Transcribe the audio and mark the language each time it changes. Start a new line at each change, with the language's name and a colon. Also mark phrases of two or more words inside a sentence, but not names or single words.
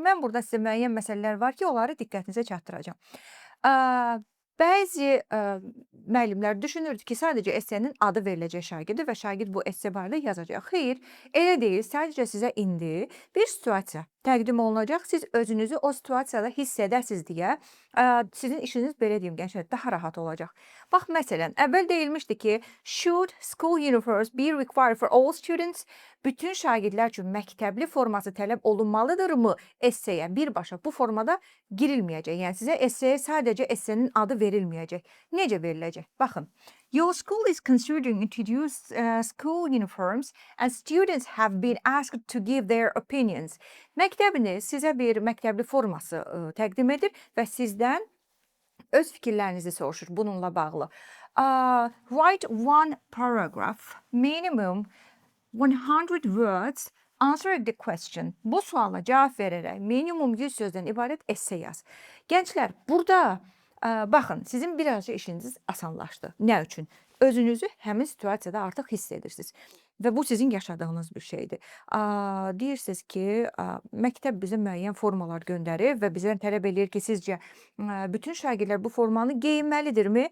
Azerbaijani: Mən burada sizə müəyyən məsələlər var ki, onları diqqətinizə çatdıracağam. Ə, Bəzi müəllimlər düşünürdü ki, sadəcə essenin adı veriləcək şagirdə və şagird bu esse barədə yazacaq. Xeyr, elə deyil. Sadəcə sizə indi bir situasiya təqdim olunacaq. Siz özünüzü o situasiyada hiss edəsiniz deyə sizin işiniz belə deyim gənclər daha rahat olacaq. Bax məsələn, əvvəl deyilmişdi ki,
English: should school uniforms be required for all students?
Azerbaijani: Bütün şagirdlər üçün məktəbli forması tələb olunmalıdırmı esseyə? Birbaşa bu formada girilməyəcək. Yəni sizə esseye sadəcə essenin adı verilməyəcək. Necə veriləcək? Baxın.
English: Your school is considering introduce school uniforms and students have been asked to give their opinions.
Azerbaijani: Məktəbiniz sizə bir məktəbli forması təqdim edir və sizdən öz fikirlərinizi soruşur bununla bağlı.
English: Write one paragraph, minimum 100 words, answering the question.
Azerbaijani: Bu suala cavab verərək minimum 100 sözdən ibarət esse yaz. Gənclər, burada baxın, sizin birazca işiniz asanlaşdı. Nə üçün? Özünüzü həmin situasiyada artıq hiss edirsiniz. Və bu sizin yaşadığınız bir şeydir. Deyirsiniz ki, məktəb bizə müəyyən formalar göndərir və bizdən tələb eləyir ki, sizcə bütün şagirdlər bu formanı geyinməlidirmi?